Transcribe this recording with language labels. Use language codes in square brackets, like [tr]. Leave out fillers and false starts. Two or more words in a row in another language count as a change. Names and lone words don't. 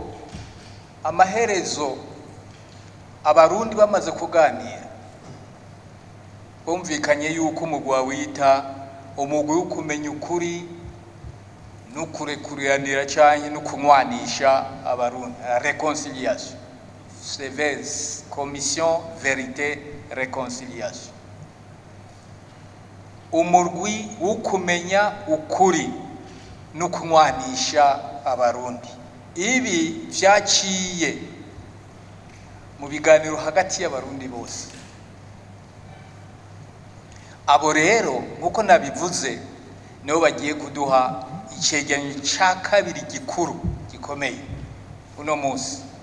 [rn] amaherezo abarundi bamaze kuganira bumvikanye yuko umugwi wita umugwi wo kumenya ukuri no kurekuriranira canke no kunwanisha abarundi, reconciliation, CVS, [fr] commission vérité réconciliation, [rn] umurwi wo kumenya ukuri no kunwanisha abarundi. Ibi vyaciye mu biganiro hagati y'abarundi bose. Abo rero nkuko nabivuze nibo bagiye kuduha icegeranyo ca kabiri gikuru gikomeye uno munsi.